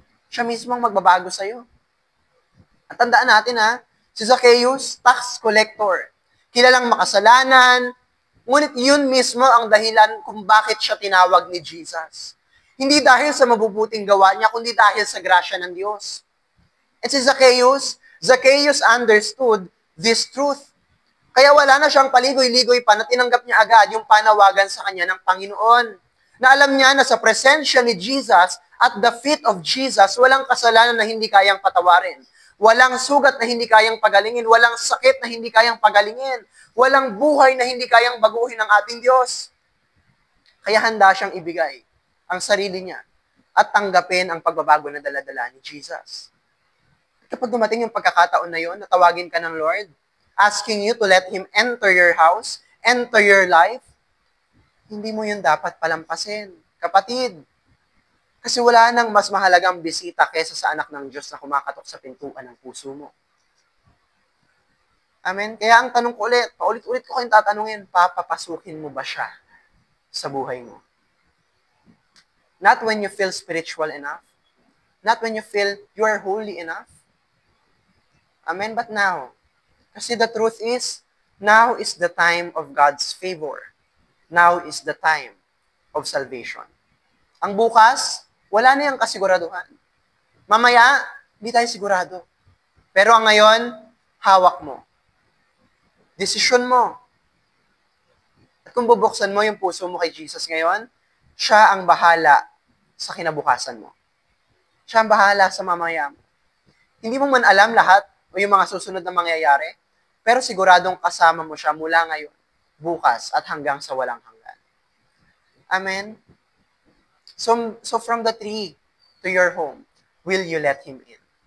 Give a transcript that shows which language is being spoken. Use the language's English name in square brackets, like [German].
[Filipino] Siya mismo ang magbabago sa'yo. At tandaan natin si Zacchaeus, tax collector. Kilalang makasalanan, ngunit yun mismo ang dahilan kung bakit siya tinawag ni Jesus. Hindi dahil sa mabubuting gawa niya, kundi dahil sa grasya ng Diyos. [English] At si Zacchaeus understood this truth. [Filipino] Kaya wala na siyang paligoy-ligoy pa na tinanggap niya agad yung panawagan sa kanya ng Panginoon. Na alam niya na sa presensya ni Jesus, [English] at the feet of Jesus, [Filipino] walang kasalanan na hindi kayang patawarin. Walang sugat na hindi kayang pagalingin. Walang sakit na hindi kayang pagalingin. Walang buhay na hindi kayang baguhin ng ating Diyos. Kaya handa siyang ibigay ang sarili niya at tanggapin ang pagbabago na dala-dala ni Jesus. Kapag dumating yung pagkakataon na yon, natawagin ka ng Lord, [English] asking you to let Him enter your house, enter your life, [Filipino] hindi mo yun dapat palampasin. Kapatid, kasi wala nang mas mahalagang bisita kesa sa anak ng Diyos na kumakatok sa pintuan ng puso mo. Amen? Kaya ang tanong ko ulit, paulit-ulit ko kayong tatanungin, papapasukin mo ba siya sa buhay mo? [English] Not when you feel spiritual enough. Not when you feel you are holy enough. Amen? But now, kasi the truth is, now is the time of God's favor. Now is the time of salvation. [Filipino] Ang bukas, wala na yung kasiguraduhan. Mamaya, hindi tayo sigurado. Pero ang ngayon, hawak mo. Desisyon mo. At kung bubuksan mo yung puso mo kay Jesus ngayon, siya ang bahala sa kinabukasan mo. Siya ang bahala sa mamaya mo. Hindi mo man alam lahat o yung mga susunod na mangyayari, pero siguradong kasama mo siya mula ngayon, bukas, at hanggang sa walang hanggan. [English] Amen? So from the tree to your home, will you let Him in?